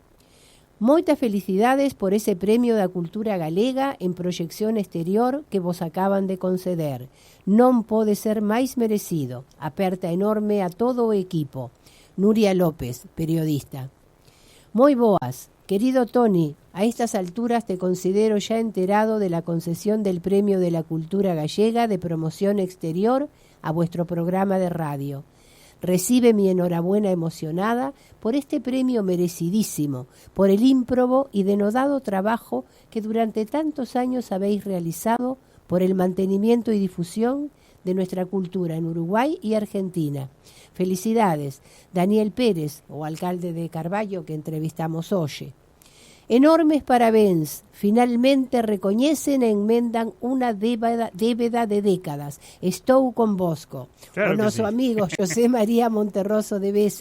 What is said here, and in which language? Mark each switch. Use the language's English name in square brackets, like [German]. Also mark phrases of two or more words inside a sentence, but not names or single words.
[Galician] Moitas felicidades por ese premio da cultura galega en proxección exterior que vos acaban de conceder. Non pode ser máis merecido. Aperta enorme a todo o equipo. Nuria López, periodista. Moi boas. [Spanish] Querido Toni, a estas alturas te considero ya enterado de la concesión del Premio de la Cultura Gallega de Promoción Exterior a vuestro programa de radio. Recibe mi enhorabuena emocionada por este premio merecidísimo, por el ímprobo y denodado trabajo que durante tantos años habéis realizado por el mantenimiento y difusión de nuestra cultura en Uruguay y Argentina. Felicidades, [Galician] Daniel Pérez, o alcalde de Carballo que entrevistamos hoxe. Enormes parabéns, finalmente recoñecen e enmendan unha débeda de décadas. Estou convosco. Claro o noso amigo José María Monterroso de Besa.